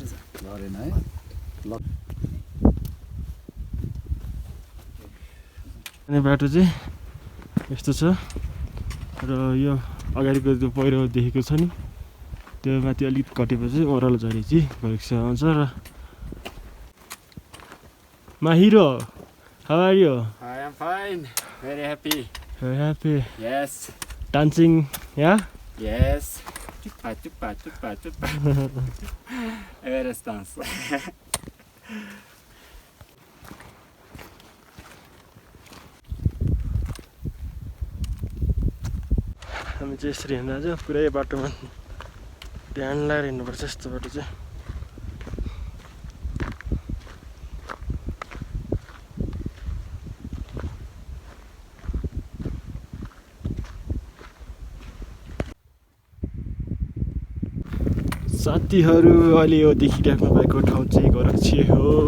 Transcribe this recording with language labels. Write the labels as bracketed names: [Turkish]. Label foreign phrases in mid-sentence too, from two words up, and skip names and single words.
[Nepali] झरेन है ल अनि बाटो चाहिँ यस्तो छ र यो अगाडिको त्यो पहिरो देखेको छ नि त्यो माथि अलिक कटेपछि ओह्रालो झरी चाहिँ भइसक्छ आउँछ र Mahiro, [English] how are you? I am fine. Very happy. Very happy. Yes. Dancing, yeah? Yes. Tupa, tupa, tupa, tupa. Everest dance. [Nepali] हामी चाहिँ यसरी हिँड्दा चाहिँ पुरै बाटोमा ध्यान लगाएर हिँड्नुपर्छ यस्तो बाटो चाहिँ साथीहरू अहिले यो देखिराख्नु भएको ठाउँ चाहिँ गोरक्षी हो